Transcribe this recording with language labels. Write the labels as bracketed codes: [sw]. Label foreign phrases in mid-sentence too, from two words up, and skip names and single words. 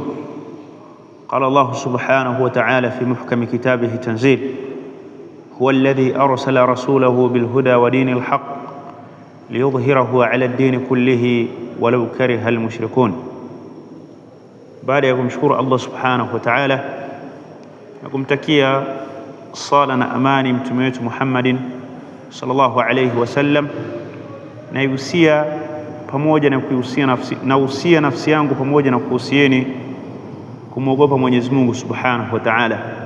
[ar] قال الله سبحانه وتعالى في محكم كتابه تنزيل: هو الذي أرسل رسوله بالهدى ودين الحق ليظهره على الدين كله ولو كره المشركون. [sw] بعد ya kumshukuru Allah [ar] سبحانه وتعالى [sw] na kumtakia sala na amani mtume wetu Muhammadin [ar] صلى الله عليه وسلم, [sw] naihusia pamoja na kuhusia nafsi yangu pamoja na kuhusieni kumwogopa Mwenyezi Mungu [ar] سبحانه وتعالى.